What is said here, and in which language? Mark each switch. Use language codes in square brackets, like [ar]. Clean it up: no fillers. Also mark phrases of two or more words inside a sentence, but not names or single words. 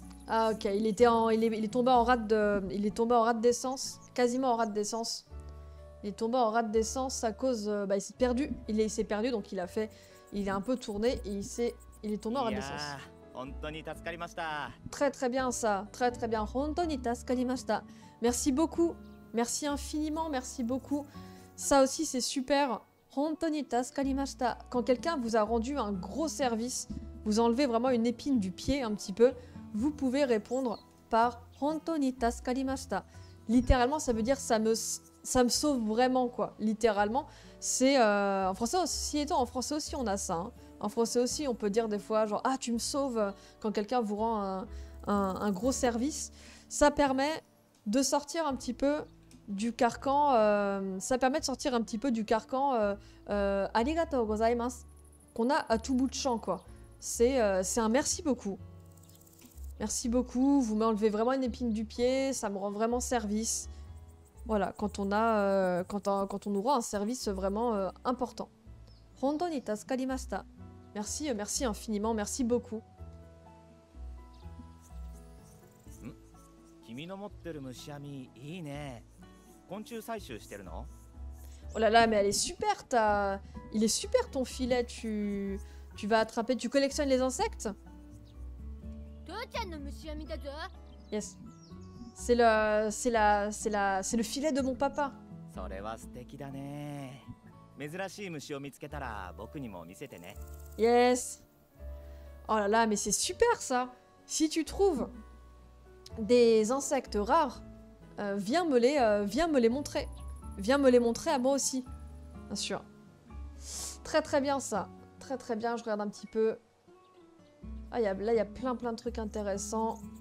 [fr] Ah ok, il est tombé en rate de... Il est tombé en rate d'essence. Quasiment en rate d'essence. Il est tombé en rate d'essence à cause... bah, il s'est perdu. Il s'est perdu, donc il a un peu tourné et il est tombé en rate d'essence. [ja] 本当に助かりました。 [fr] Très très bien ça, très très bien. [ja] 本当に助かりました. [fr] Merci beaucoup, merci infiniment, merci beaucoup. Ça aussi c'est super. [ja] 本当に助かりました. [fr] Quand quelqu'un vous a rendu un gros service, vous enlevez vraiment une épine du pied un petit peu, vous pouvez répondre par [ja] 本当に助かりました. [fr] Littéralement ça veut dire ça me sauve vraiment quoi. Littéralement c'est en français aussi, en français aussi on a ça. Hein. En français aussi, on peut dire des fois genre « Ah, tu me sauves » quand quelqu'un vous rend un gros service. Ça permet de sortir un petit peu du carcan... [ja] ありがとうございます [fr] qu'on a à tout bout de champ, quoi. C'est un merci beaucoup. Merci beaucoup, vous m'enlevez vraiment une épine du pied, ça me rend vraiment service. Voilà, quand on nous rend un service vraiment important. [ja] 本当に助かりました. [fr] Merci, merci infiniment, merci beaucoup. [ja] 君の持ってる虫網いいね。昆虫採集してるの？ [fr] Oh là là, mais elle est super, il est super ton filet, tu vas attraper, tu collectionnes les insectes? Yes. C'est le filet de mon papa. [ja] それは素敵だね。珍しい虫を見つけたら僕にも見せてね。 Yes. [fr] Oh là là, mais c'est super ça. Si tu trouves des insectes rares, viens me les montrer. Viens me les montrer à moi aussi. Bien sûr. Très très bien ça. Très très bien, je regarde un petit peu. Ah, là, il y a plein de trucs intéressants.